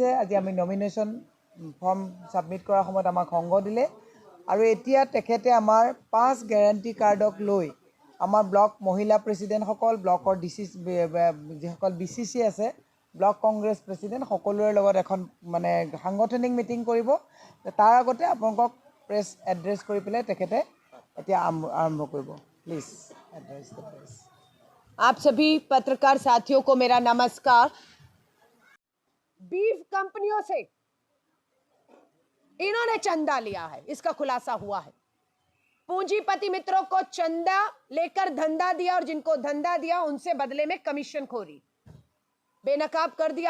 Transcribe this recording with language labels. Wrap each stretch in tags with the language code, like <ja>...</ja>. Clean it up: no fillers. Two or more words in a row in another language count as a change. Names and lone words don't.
<as>আজি আমি</as> <en>nomination form submit</en> <as>কৰাৰ সময়ত আমাক সংগ দিলে আৰু এতিয়া তেখেতে আমাৰ 5 গেৰাণ্টি কাৰ্ডক লৈ আমাৰ ব্লক মহিলা প্ৰেছিডেণ্টসকল, ব্লকৰ যিসকল BCC আছে, ব্লক কংগ্ৰেছ প্ৰেছিডেণ্ট সকলোৰে লগত এখন সাংগঠনিক মিটিং কৰিব। তাৰ আগতে আপোনালোকক</as> <en>press address</en> <as>কৰি পেলাই তেখেতে এতিয়া আৰম্ভ কৰিব।</as> <en>please address the press.</en> <hi>आप सभी पत्रकार साथियों को मेरा नमस्कार। बीफ कंपनियों से इन्होंने चंदा लिया है, इसका खुलासा हुआ है। पूंजीपति मित्रों को चंदा लेकर धंधा दिया और जिनको धंधा दिया उनसे बदले में कमीशन खोरी, बेनकाब कर दिया।</hi>